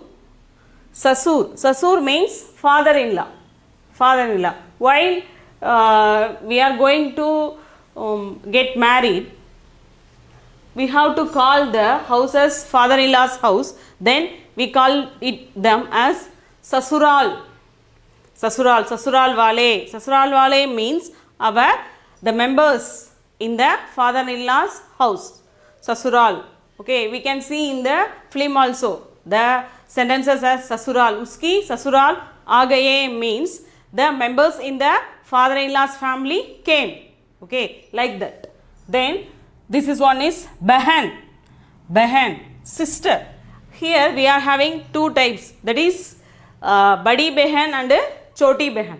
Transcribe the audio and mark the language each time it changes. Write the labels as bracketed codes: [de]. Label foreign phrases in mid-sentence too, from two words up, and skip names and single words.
[en] Sasur. Sasur means father-in-law. Father-in-law. While we are going to get married, we have to call the house as father-in-law's house. Then we call them as sasural. [hi] ससुराल। ससुराल वाले. ससुराल वाले [en] means the members in the father-in-law's house. Sasural. Okay, we can see in the film also the sentences as sasural. [hi] उसकी ससुराल आ गए [en] means the members in the father-in-law's family came. Okay, like that. Then this is one is bahan. Bahan, sister. Here we are having two types, that is [hi] बड़ी बहन [en] and [hi] छोटी बहन.